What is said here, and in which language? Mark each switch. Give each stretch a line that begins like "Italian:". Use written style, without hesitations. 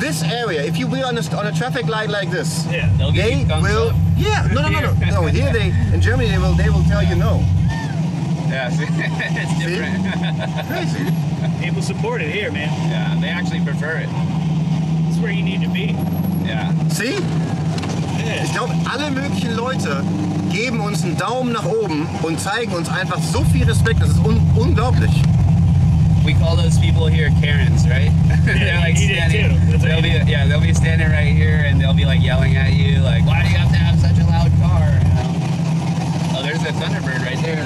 English: This area, if you be on a traffic light like this, Yeah. They'll give they you thumbs will. up. Yeah, no. Here in Germany they will tell you no. Yeah, it's different. Crazy. People support it here, man. Yeah, they actually prefer it. It's where you need to be. Yeah. See?
German: Ich glaube, alle möglichen Leute geben uns einen Daumen nach oben und zeigen uns einfach so viel Respekt. Das ist unglaublich.
English: We call those people here Karens, right? They're like he did standing. too. That's what he did. They'll be standing right here and they'll be like yelling at you, like, "Why do you have to have such a loud car?" You know? Oh, there's a Thunderbird right there.